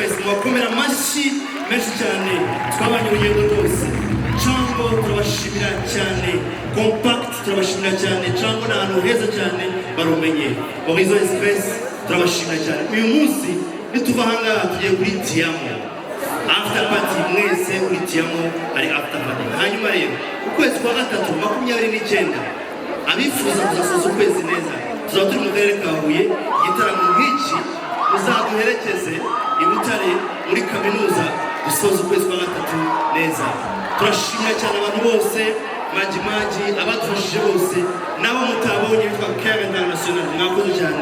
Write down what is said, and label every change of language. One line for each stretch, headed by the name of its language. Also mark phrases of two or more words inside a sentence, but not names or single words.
Kinyarwanda: bakomera amashyi menshi cyane twabanye urugendo rwose. Cango turabashimira cyane, Compact turabashimira cyane, Cango ni ahantu heza cyane barumenye. Horizon Express turabashimira cyane. Uyu munsi nituva ahangaha tugiye kuri Tiamo
English: after party,
Kinyarwanda: mwese kuri Tiamo ari
English: after party.
Kinyarwanda: Hanyuma rero ukwezi kwa gatatu 29 abifuza kuzasoza ukwezi neza tuzaba turi mu karere ka Huye. Igitaramo nk'iki muzaduherekeze i Butare muri kaminuza dusoza ukwezi kwa gatatu neza. Turashimira cyane abantu bose, Maji abadufashije bose, nabo mutabonye bitwa Care International, mwakoze cyane.